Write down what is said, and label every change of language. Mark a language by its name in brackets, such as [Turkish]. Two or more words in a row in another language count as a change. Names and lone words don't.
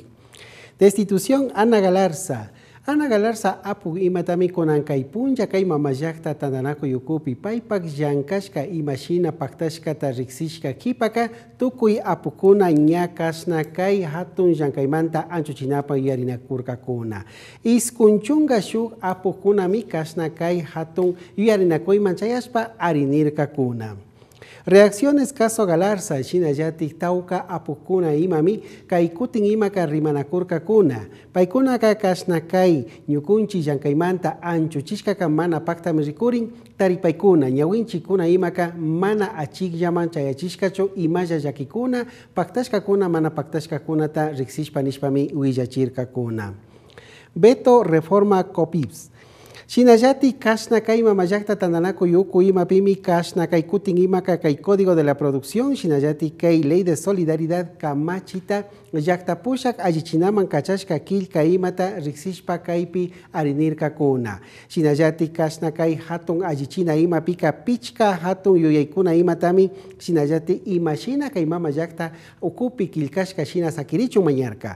[Quechua] Destitución Ana Galarza apuk imatami kunankay punlla kay mamallakta tandanaku yukupi paypak llankashka imashina paktashkata riqsishka kipaka tukuy apukuna ña kasna kay hatun llankaymanta anchuchinapan yuyarinakurkakuna. Iskunchunga shuk apukunami kasna kay hatun yuyarinakuyman chayashpa arinirkakuna. [Spanish] Reacciones caso Galarza, [Quechua] Shinayatik Tauka apukuna imami, kay kutin imaka rimanakurkakuna. Paykuna ka kasnakai, ñukunchi llankaymanta anchuchishka mana pakta mirikurin, taripaykuna, ñawinchikuna imaka mana achikllaman chayachishkacho imaya yakikuna, paktashkakuna mana paktashkakunata riqsishpa nishpami willachirkakuna. [Spanish] Veto reforma COPIPS. [Quechua] Shinayati kasna kay mamayakta tandanaku yuku imapimi kasna kay kutin imaka kay [Spanish] código de la producción [Quechua] Shinayati kay [Spanish] ley de solidaridad [Quechua] kamachita yakta pushak allichinaman kachashka kilka imata riqsishpa kaypi arinirkakuna. Shinayati kasna kay hatun allichina imapika pichka hatun yuyaykuna imatami Shinayati imashina kay mamayakta ukupi kilkashka shina sakirichun mañarka.